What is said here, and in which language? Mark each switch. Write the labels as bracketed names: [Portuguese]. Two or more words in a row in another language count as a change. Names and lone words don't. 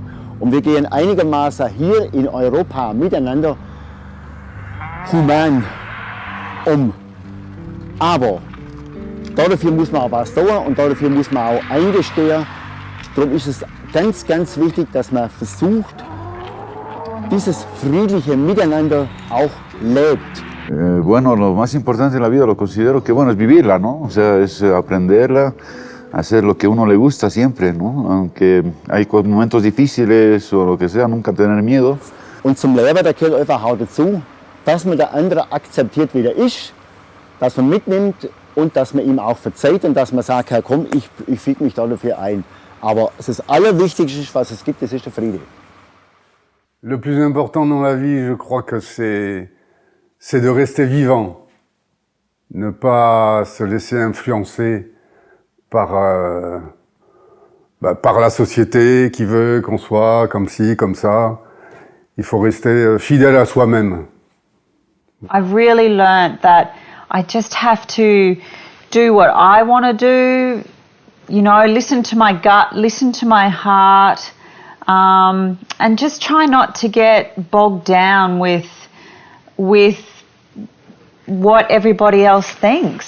[German] Und wir gehen einigermaßen hier in Europa miteinander human um. Aber dafür muss man auch was tun und dafür muss man auch eingestehen. Darum ist es ganz, ganz wichtig, dass man versucht, dieses friedliche Miteinander auch lebt. [Spanish] Bueno, lo más importante en la vida lo considero que bueno es vivirla, ¿no? O sea, es aprenderla, hacer lo que uno le gusta siempre, ¿no? Aunque hay momentos difíciles o lo que sea, nunca tener miedo. [German] Und zum Leben, da gehört einfach auch dazu, dass man der andere akzeptiert, wie er ist, dass man mitnimmt und dass man ihm auch verzeiht und dass man sagt, ja, komm, ich füge mich dafür ein. Aber das Allerwichtigste, was es gibt, das ist der Friede. [French] Le plus important dans la vie, je crois que c'est de rester vivant, ne pas se laisser influencer par la société qui veut qu'on soit comme ci, comme ça. Il faut rester fidèle à soi-même. [English] I've really learnt that I just have to do what I want to do, you know, listen to my gut, listen to my heart, and just try not to get bogged down with what everybody else thinks.